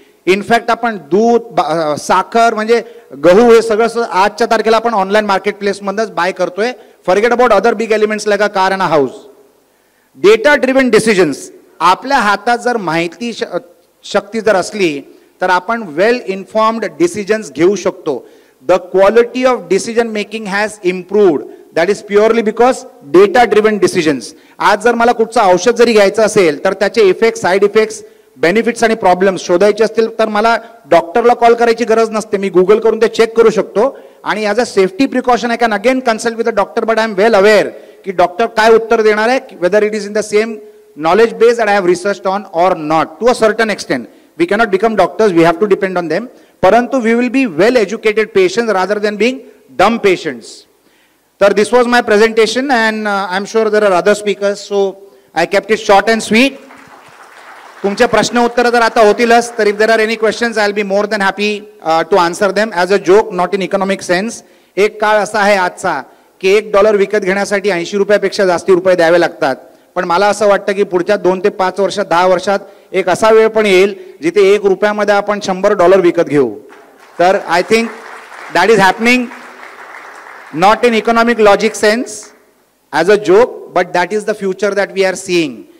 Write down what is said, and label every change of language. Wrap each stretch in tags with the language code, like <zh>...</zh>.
<mr>In fact आपण दूध, साखर म्हणजे गहू हे सगळं आजच्या तारखेला आपण ऑनलाईन मार्केट प्लेसमधूनच बाय करतोय.</mr> <en>Forget about other big elements like a car and a house. Data driven decisions.</en> <mr>आपल्या हातात जर माहिती शक्ती जर असली तर आपण</mr> <en>well informed decisions</en> <mr>घेऊ शकतो.</mr> <en>The quality of decision making has improved. That is purely because data driven decisions.</en> <mr>आज जर मला कुठचं औषध जरी घ्यायचं असेल तर त्याचे इफेक्ट, साइड इफेक्ट्स, बेनिफिट्स आणि प्रॉब्लेम्स शोधायचे असतील तर मला डॉक्टरला कॉल करायची गरज नसते. मी गुगल करून ते चेक करू शकतो. आणि</mr> <en>As a safety precaution I can again consult with a doctor. But I am well aware</en> <mr>की डॉक्टर काय उत्तर देणार आहे,</mr> <en>Whether it is in the same knowledge base that I have researched on or not. To a certain extent we cannot become doctors, we have to depend on them. Parantu we will be well educated patients rather than being dumb patients. So this was my presentation and I'm sure there are other speakers, so I kept it short and sweet.</en> <mr>तुमचे प्रश्न उत्तर जर आता होतीलच तर</mr> <en>if there are any questions I'll be more than happy to answer them as a joke, not in economic sense.</en> <mr>एक काळ असा आहे आजचा की $1 विकत घेण्यासाठी 80 रुपयापेक्षा जास्ती रुपये द्यावे लागतात. पण मला असं वाटतं की पुढच्या 2 ते 5 वर्षात 10 वर्षात एक असा वेळ पण येईल जिथे $1 आपण $100 विकत घेऊ.</mr> <en>तर I think that is happening not in economic logic sense as a joke but that is the future that we are seeing.</en>